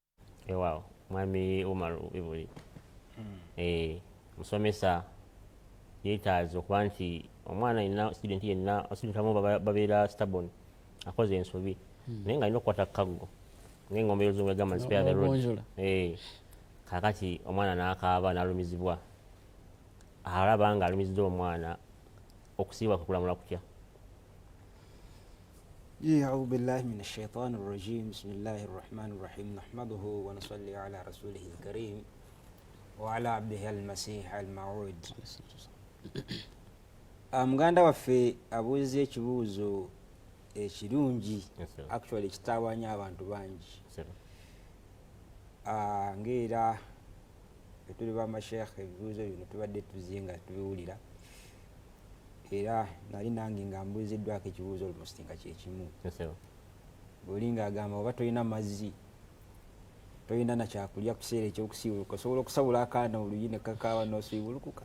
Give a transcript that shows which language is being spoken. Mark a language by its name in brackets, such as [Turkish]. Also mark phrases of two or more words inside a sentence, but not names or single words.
[Ganda] Mwami Umar Bibuli, musomesa yeetaaza okuba nti omwana yenna student yenna student abamu babeera stubborn akoze ensobi naye nga alina okukwata kaggo ng'engombe y'oluzungu egamba nti [English] spare the rod. [Ganda] Kaakati omwana n'akaaba n'alumizibwa, alaba nga alumizidde omwana, okusiibwa kukulamula kutya? [Arabic] أعوذ بالله من الشيطان الرجيم بسم الله الرحمن الرحيم نحمده ونصلي على رسوله الكريم وعلى عبده المسيح الموعود. [Ganda] muganda waffe abuuza ekibuuzo ekirungi actually kitawaanya abantu bangi ng'era etuli bamashekhe ebibuuzo bino tubadde tuzinga tubiwulira era nali nange nga mbuuziddwako ekibuuzo olumosti nga kyekimu bw'oli ng'agamba oba tolina mazzi tolina nakyakulya ku kiseera ekyokusiibuluka osobola okusabula akaana oluyi ne kakaaba n'osiibulukuka